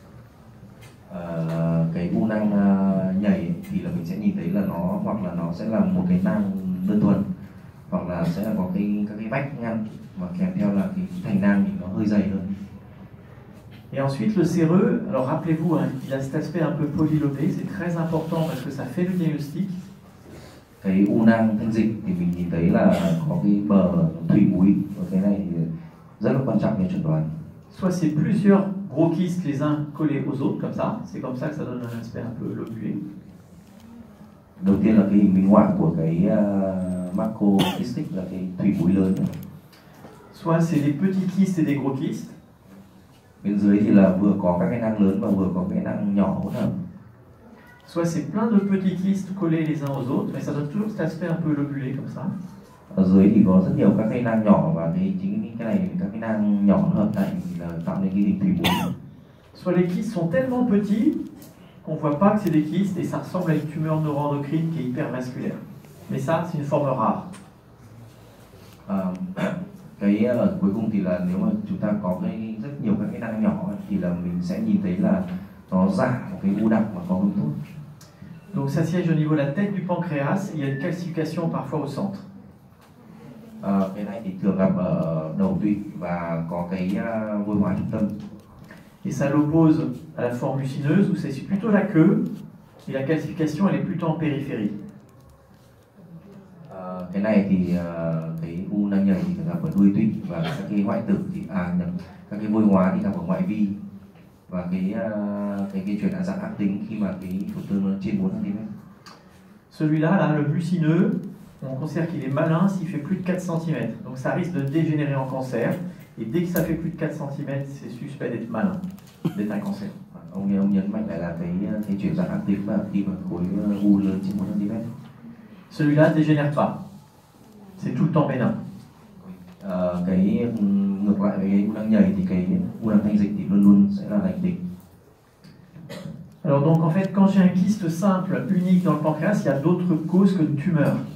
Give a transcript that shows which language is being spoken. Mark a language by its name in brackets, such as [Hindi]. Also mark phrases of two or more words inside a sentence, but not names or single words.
[Vietnamese] Cái u nang nhầy thì là mình sẽ nhìn thấy là nó hoặc là nó sẽ là một cái nang đơn thuần, hoặc là sẽ là có các cái vách ngăn và kèm theo là cái thành nang thì nó hơi dày hơn. [French] Et ensuite, le séreux, alors rappelez-vous, hein, il a cet aspect un peu polylobé, c'est très important parce que ça fait le diagnostic. [Vietnamese] Cái u nang thanh dịch thì mình nhìn thấy là có cái bờ thủy mũi, và cái này thì rất là quan trọng để chẩn đoán. [French] Soit c'est plusieurs gros kystes les uns collés aux autres, comme ça, c'est comme ça que ça donne un aspect un peu lobulé. [Vietnamese] Đầu tiên là cái hình minh họa của cái macrocystic là cái thủy mũi lớn. [French] Soit c'est des petits kystes et des gros kystes. [Vietnamese] Bên dưới thì là vừa có các cái nang lớn và vừa có cái nang nhỏ hỗn hợp. [French] Soit c'est plein de petits kystes collés les uns aux autres, mais ça donne toujours cet aspect un peu lobulé comme ça. [Vietnamese] Ở dưới thì có rất nhiều các cái nang nhỏ và chính cái này các cái nang nhỏ hợp lại thì là tạo nên cái hình thủy mũi. [French] Soit les kystes sont tellement petits qu'on voit pas que c'est des kystes et ça ressemble à une tumeur neuroendocrine qui est hypervasculaire. Mais ça, c'est une forme rare. [Vietnamese] Cái ở cuối cùng thì là nếu mà chúng ta có rất nhiều các cái nang nhỏ thì là mình sẽ nhìn thấy là nó giả một cái u đặc mà có hướng tốt. [French] Donc ça siège au niveau de la tête du pancréas, il y a une calcification parfois au centre. [Vietnamese] Cái này thì thường gặp ở đầu tụy và có cái vôi hóa trung tâm. [French] Et ça l'oppose à la forme mucineuse où c'est plutôt la queue et la calcification elle est plutôt en périphérie. [Vietnamese] Cái này thì cái u nang nhầy thì thường gặp ở đuôi tụy và các cái hoại tử thì các cái vôi hóa thì gặp ở ngoại vi và cái chuyển dạng ác tính khi mà cái tổn thương nó trên 4 cm. [French] Celui-là, là, le mucineux, on considère qu'il est malin s'il fait plus de 4 cm. Donc ça risque de dégénérer en cancer. Et dès que ça fait plus de 4 cm, c'est suspect d'être malin, d'être un cancer. [Vietnamese] Ông nhấn mạnh lại là cái chuyển dạng ác tính và khi mà khối u lớn trên 4 cm. [French] Celui-là ne dégénère pas. C'est tout le temps bénin. [Vietnamese] Cái ngược lại với cái u nang nhầy thì cái u nang thanh dịch thì luôn luôn sẽ là lành tính. [French] Alors donc en fait, quand j'ai un kyste simple, unique dans le pancréas, il y a d'autres causes que une tumeur.